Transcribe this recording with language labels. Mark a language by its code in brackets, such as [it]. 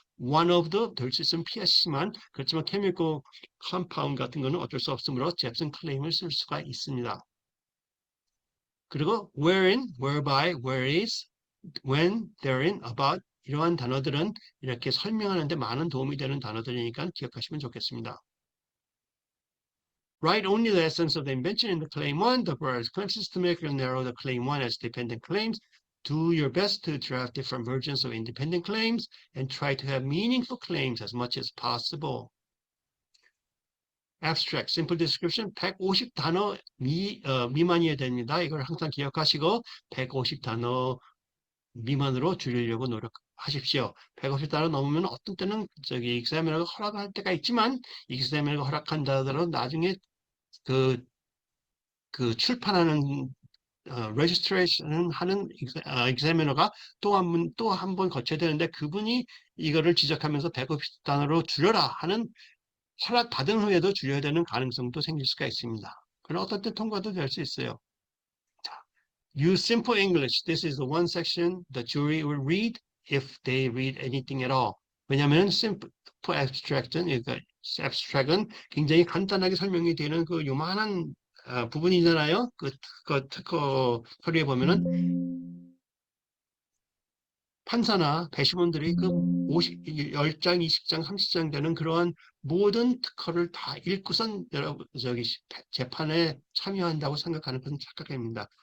[ko] one of the 될 수 있으면 피하시지만 그렇지만 chemical compound 같은 거는 어쩔 수 없으므로 잽슨 클레임을 쓸 수가 있습니다. 그리고 wherein, whereby, where is, when, therein, about 이러한 단어들은 이렇게 설명하는 데 많은 도움이 되는 단어들이니까 기억하시면 좋겠습니다. [en] Write only the essence of the invention in the claim 1. The various claim systematic and narrow the claim 1 as dependent claims. Do your best to draft different versions of independent claims and try to have meaningful claims as much as possible. Abstract, simple description [ko] 150단어 미만이어야 됩니다. 이걸 항상 기억하시고 150단어 미만으로 줄이려고 노력하십시오. 150단어 넘으면 어떤 때는 examiner가 허락할 때가 있지만 examiner가 허락한다 하더라도 나중에 그 출판하는 registration 하는 examiner가 또 한 번 거쳐야 되는데 그분이 이거를 지적하면서 150단어로 줄여라 하는 허락 받은 후에도 줄여야 되는 가능성도 생길 수가 있습니다. 그러나 어떤 때 통과도 될 수 있어요. 자, [en] use simple English. This is the one section the jury will read if they read anything at all. [ko] 왜냐하면 simple abstract은 그러니까 abstract은 굉장히 간단하게 설명이 되는 그 요만한 부분이잖아요. 그 특허 서류에 보면은 판사나 배심원들이 그 10장, 20장, 30장 되는 그러한 모든 특허를 다 읽고선 재판에 참여한다고 생각하는 것은 착각입니다.